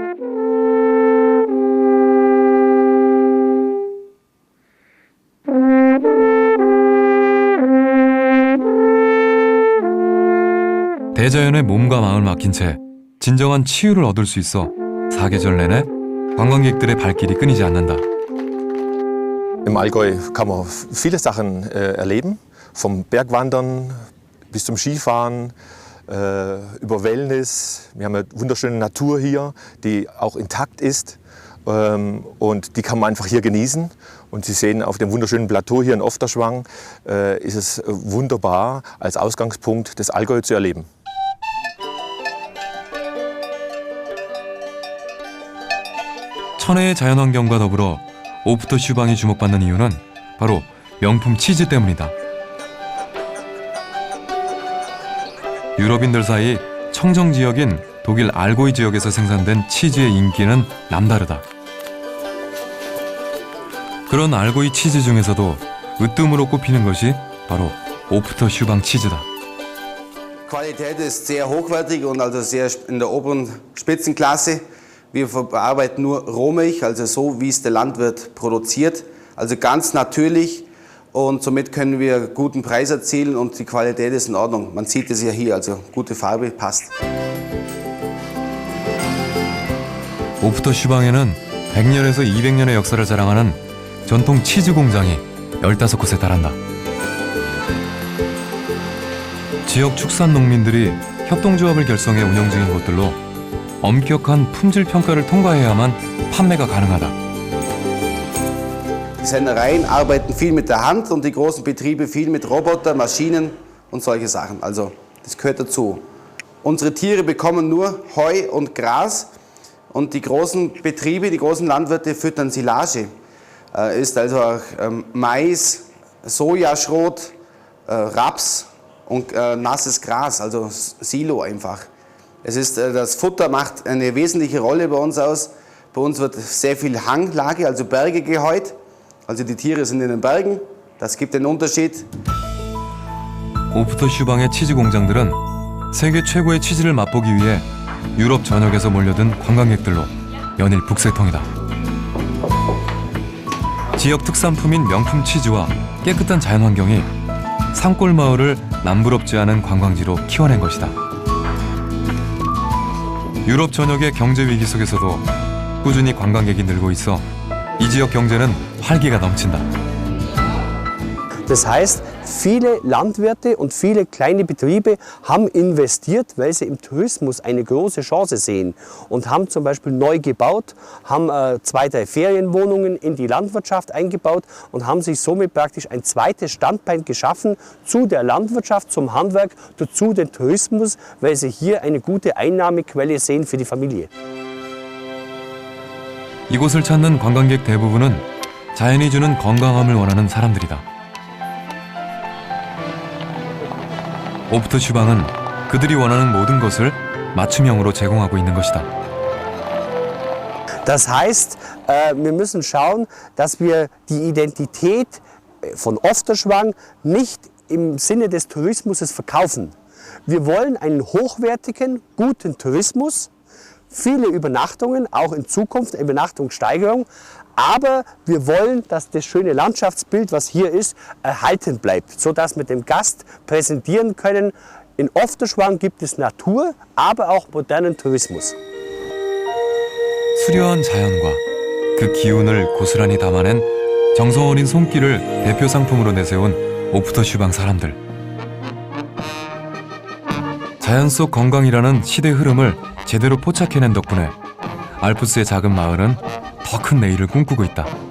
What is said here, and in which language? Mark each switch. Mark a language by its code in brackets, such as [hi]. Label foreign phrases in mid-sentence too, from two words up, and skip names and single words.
[ko] 대자연의 몸과 마음을 맡긴 채 진정한 치유를 얻을 수 있어 사계절 내내 관광객들의 발길이 끊이지 않는다. [de] Im Allgäu kann man viele Sachen erleben, vom Bergwandern bis zum Skifahren, über Wellness. Wir haben eine wunderschöne Natur hier, die auch intakt ist und die kann man einfach hier genießen. Und Sie sehen, auf dem wunderschönen Plateau hier in Ofterschwang ist es wunderbar, als Ausgangspunkt das Allgäu zu erleben. [ko] 천혜의 자연환경과 더불어 오프터 슈방이 주목받는 이유는 바로 명품 치즈 때문이다. 유럽인들 사이 청정 지역인 독일 알고이 지역에서 생산된 치즈의 인기는 남다르다. 그런 알고이 치즈 중에서도 으뜸으로 꼽히는 것이 바로 오프터 슈방 치즈다. [de] Qualität ist sehr hochwertig und also sehr in der oberen Spitzenklasse. Wir verarbeiten nur Rohmilch, also so wie es der Landwirt produziert, also ganz natürlich und somit können wir guten Preis erzielen und die Qualität ist in Ordnung. Man sieht es ja hier, also gute Farbe passt. [ko] 오프터 슈방에는 100년에서 200년의 역사를 자랑하는 전통 치즈 공장이 15곳에 달한다. 지역 축산 농민들이 협동조합을 결성해 운영 중인 곳들로 엄격한 품질 평가를 통과해야만 판매가 가능하다. [de] Die Sennereien arbeiten viel mit der Hand und die großen Betriebe viel mit Roboter, Maschinen und solche Sachen. Also das gehört dazu. Unsere Tiere bekommen nur Heu und Gras und die großen Betriebe, die großen Landwirte füttern Silage. Ist also auch Mais, Sojaschrot, Raps und nasses Gras, also Silo einfach. Es ist, das Futter macht eine wesentliche Rolle bei uns aus. Bei uns wird sehr viel Hanglage, also Berge gehäut. Also die Tiere sind in den Bergen. Das gibt den Unterschied. [ko] 오프터 슈방의 치즈 공장들은 세계 최고의 치즈를 맛보기 위해 유럽 전역에서 몰려든 관광객들로 연일 북새통이다. 지역 특산품인 명품 치즈와 깨끗한 자연환경이 산골 마을을 남부럽지 않은 관광지로 키워낸 것이다. 유럽 전역의 경제 위기 속에서도 꾸준히 관광객이 늘고 있어 이 지역 경제는 활기가 넘친다. [de] Das heißt, viele Landwirte und viele kleine Betriebe haben investiert, weil sie im Tourismus eine große Chance sehen und haben zum Beispiel neu gebaut, haben 2, 3 Ferienwohnungen in die Landwirtschaft eingebaut und haben sich somit praktisch ein zweites Standbein geschaffen zu der Landwirtschaft, zum Handwerk, dazu den Tourismus, weil sie hier eine gute Einnahmequelle sehen für die Familie. [ko] 이곳을 찾는 관광객 대부분은 자연이 주는 건강함을 원하는 사람들이다. 오프터 슈방은 그들이 원하는 모든 것을 맞춤형으로 제공하고 있는 것이다. [de] Das heißt, wir müssen schauen, dass wir die Identität von Ofterschwang nicht im Sinne des Tourismus verkaufen. Wir wollen einen hochwertigen, guten Tourismus, viele Übernachtungen, auch in Zukunft, Übernachtungssteigerung. Aber wir wollen, dass das schöne Landschaftsbild, was hier ist, erhalten bleibt, sodass wir dem Gast präsentieren können, in Ofterschwang gibt es Natur, aber auch modernen Tourismus. [ko] 수려한 자연과 그 기운을 고스란히 담아낸 정성 어린 손길을 대표 상품으로 내세운 오프터 슈방 사람들. 자연 속 건강이라는 시대 흐름을 제대로 포착해낸 덕분에 알프스의 작은 마을은 더 큰 내일을 꿈꾸고 있다.